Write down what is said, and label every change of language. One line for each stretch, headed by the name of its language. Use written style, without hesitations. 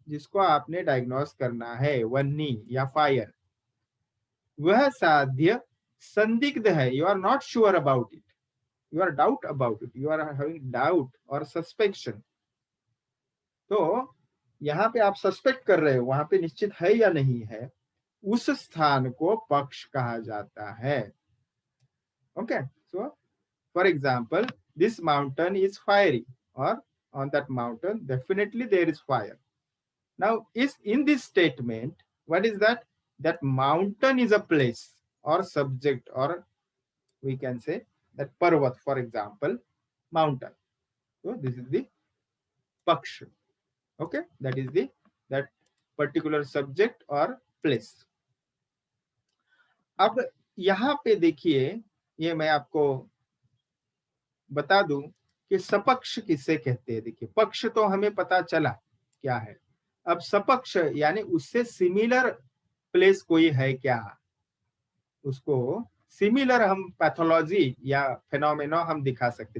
Hindi: जिसको आपने डायग्नोस करना है, वन्नी या फायर, वह साध्य संदिग्ध है,
English: You are not sure about it, you are doubt about it, you are having doubt और suspicion.
Hindi: तो यहाँ पे आप सस्पेक्ट कर रहे हो वहां पे निश्चित है या नहीं है, उस स्थान को पक्ष कहा जाता है। Okay. So for example,
English: this mountain is fiery, or on that mountain definitely there is fire. Now, is in this statement, what is that? That mountain is a place or subject, or we can say that Parvat, for example, mountain. So this is the Paksh. Okay, that is the that particular subject or place.
Hindi: अब यहाँ पे देखिए, ये मैं आपको बता दूं कि सपक्ष किससे कहते हैं। देखिए, पक्ष तो हमें पता चला क्या है, अब सपक्ष यानी उससे सिमिलर प्लेस कोई है क्या, उसको सिमिलर हम पैथोलॉजी या फेनोमेना हम दिखा सकते।